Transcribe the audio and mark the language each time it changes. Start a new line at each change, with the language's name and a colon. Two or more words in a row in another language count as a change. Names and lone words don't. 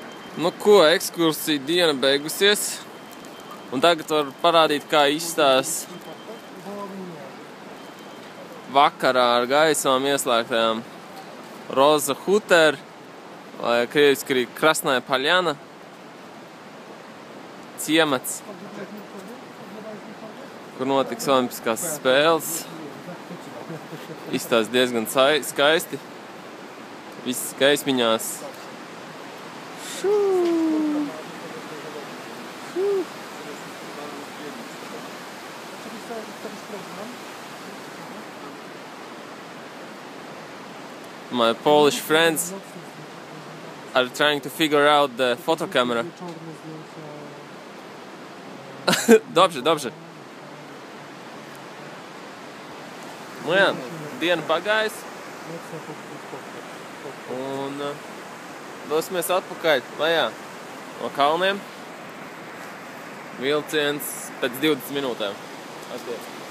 Latvian: Nu ko, ekskursija diena beigusies. Un tagad var parādīt, kā izstās vakarā ar gaismām ieslēgtajām Roza Huter, vai krieviski arī Krasnaya Paļana ciemats, kur notiks olimpiskās spēles. Izstās diezgan skaisti. Viss gaismiņās.
English: My Polish friends are trying to figure out the photo camera.
Polish: Dobrze, dobrze.
Latvian: Nu jā, diena pagājis. Un dosimies atpakaļ mājā no kalniem. Vilciens pēc 20 minūtēm. Atties.